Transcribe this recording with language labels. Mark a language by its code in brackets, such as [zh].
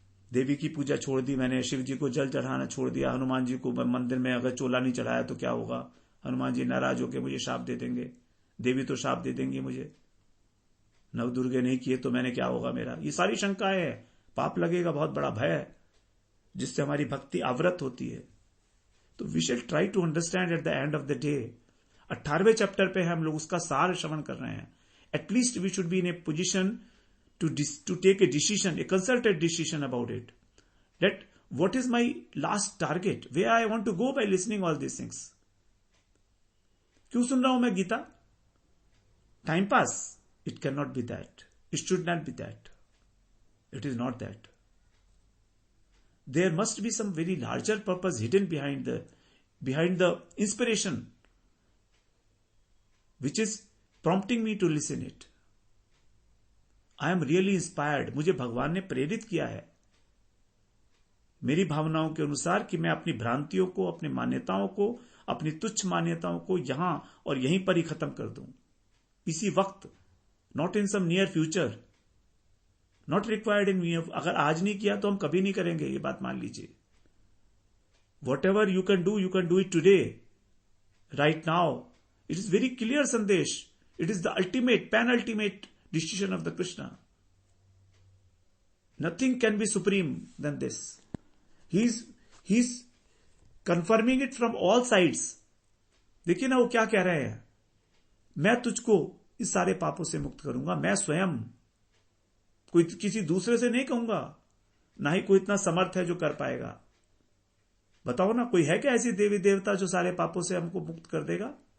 [hi] देवी की पूजा छोड़ दी मैंने, शिव जी को जल चढ़ाना छोड़ दिया, हनुमान जी को मंदिर में अगर चोला नहीं चढ़ाया तो क्या होगा, हनुमान जी नाराज होकर मुझे शाप दे देंगे, देवी तो शाप दे देंगी मुझे, नव दुर्गे नहीं किए तो मैंने क्या होगा मेरा। ये सारी शंकाएं है, पाप लगेगा, बहुत बड़ा भय है जिससे हमारी भक्ति आवृत होती है। तो [en] We shall try to understand at the end of the day. [hi] 18वें chapter पे हम लोग उसका सार श्रवण कर रहे हैं। [en] At least we should be in a position to take a decision, a concerted decision about it. That what is my last target? Where I want to go by listening all these things? [hi] क्यों सुन रहा हूं मैं Gita? [en] Time pass? It cannot be that. It should not be that. It is not that. There must be some very larger purpose hidden behind the inspiration, which is prompting me to listen it. I am really inspired, [hi] मुझे भगवान ने प्रेरित किया है मेरी भावनाओं के अनुसार कि मैं अपनी भ्रांतियों को, अपनी मान्यताओं को, अपनी तुच्छ मान्यताओं को यहां और यहीं पर ही खत्म कर दूं, इसी वक्त, [en] Not in some near future, not required in near. [hi] अगर आज नहीं किया तो हम कभी नहीं करेंगे, ये बात मान लीजिए। [en] Whatever you can do it today, right now. It is very clear संदेश, it is the ultimate, penultimate decision of the Krishna. Nothing can be supreme than this. He's confirming it from all sides. [hi] देखिए ना वो क्या कह रहे हैं, मैं तुझको इस सारे पापों से मुक्त करूंगा, मैं स्वयं, कोई किसी दूसरे से नहीं कहूंगा, ना ही कोई इतना समर्थ है जो कर पाएगा। बताओ ना, कोई है क्या ऐसी देवी देवता जो सारे पापों से हमको मुक्त कर देगा?